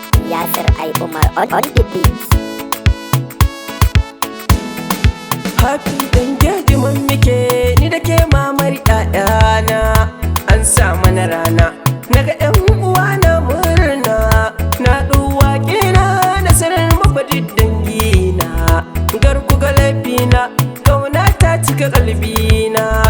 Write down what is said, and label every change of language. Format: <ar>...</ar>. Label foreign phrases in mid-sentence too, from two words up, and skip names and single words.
<en>Yasir I Umar on, on the beat.</en> <ha>Happy ɗan girgiman muke, ni da ke mamar ƴaƴana. An sa mana rana, na ga ƴan uwa na murna. Na ɗau waƙe na, na sanar muku duk dangina. Gar ku ga laifina, ƙauna ta cika ƙalbina.</ha>